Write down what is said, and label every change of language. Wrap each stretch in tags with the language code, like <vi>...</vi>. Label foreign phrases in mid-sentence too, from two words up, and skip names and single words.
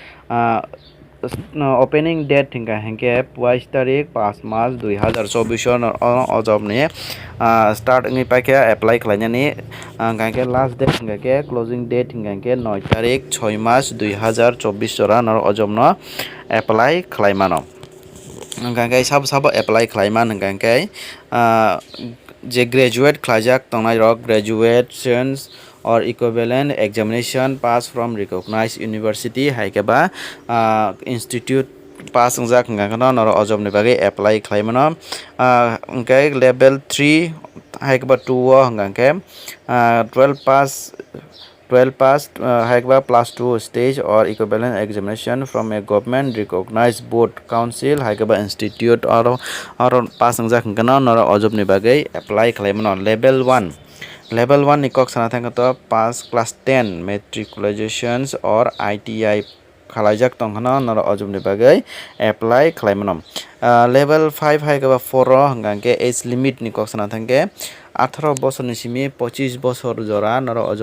<en>opening date</en> <trp>hingga hengke 22 tarik 5 Mac 2024 job ni start ngi paike apply khlaina ni hingga</trp> <en>last date</en> <trp>hingga ke</trp> <en>closing date</en> <trp>hingga ke 9 tarik 6 Mac 2024 jora nor job no apply khlaimano hingga ke sab apply khlaiman hingga ke je graduate khlajak tongnai rok</trp> <en>graduations or equivalent examination pass from recognized university</en> <trp>haikeba institute pass ungjak ngakano nor ojob ni bagi apply khlaimano engke</trp> <en>level 3</en> <trp>haikeba 2 o hangke</trp> <en>12 pass</en> <trp>haikeba</trp> <en>plus 2 stage or equivalent examination from a government recognized board council haikeba institute or pass</en> <trp>ungjak ngakano nor ojob ni bagi apply khlaimano Level 1 ni kok sana thangto</trp> <en>pass class 10 matriculations or ITI</en> <trp>khalajak tongkhana nor ojob ni bagai apply khlaimanom level 5 haikaba 4 ro hangke</trp> <en>age limit</en> <trp>ni kok sana thangke 18 বছর ni simi 25 বছর jora nor ojob</trp>